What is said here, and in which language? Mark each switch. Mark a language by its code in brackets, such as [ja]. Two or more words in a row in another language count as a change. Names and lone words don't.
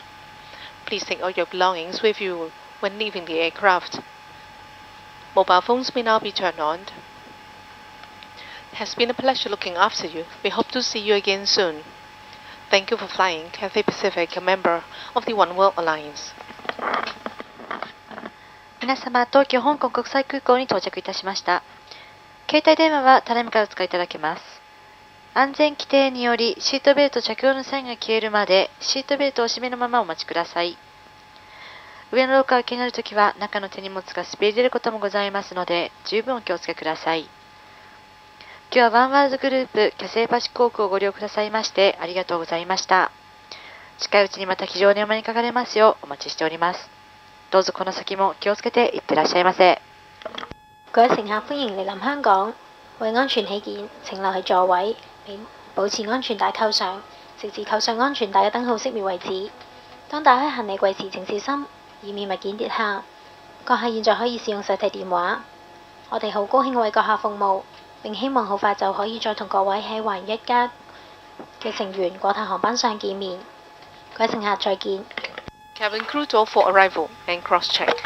[en] Please take all your belongings with you when leaving the aircraft. Mobile phones may now be turned on. It has been a pleasure looking after you. We hope to see you again soon. Thank you for flying Cathay Pacific, a member of the One World Alliance. [ja] 皆様、東京香港国際空港に到着いたしました。携帯電話はただいまからお使いいただけます。安全規定によりシートベルト着用のサインが消えるまでシートベルトを締めのままお待ちください。上のロッカーが気になるときは中の手荷物が滑り出ることもございますので十分お気をつけください。今日はワンワールドグループキャセイパシフィック航空をご利用くださいましてありがとうございました。近いうちにまた機上にお目にかかれますようお待ちしております。どうぞこの先も気をつけていってらっしゃいませ。 [yue] 各位乘客歡迎嚟臨香港，為安全起見，請留喺座位，並保持安全帶扣上，直至扣上安全帶嘅燈號熄滅為止。當打開行李櫃時請小心，以免物件跌下。閣下現在可以使用手提電話。我哋好高興為閣下服務，並希望好快就可以再同各位喺華人一家嘅成員國泰航班上見面。各位乘客再見。 [en] Cabin crew door for arrival and cross-check.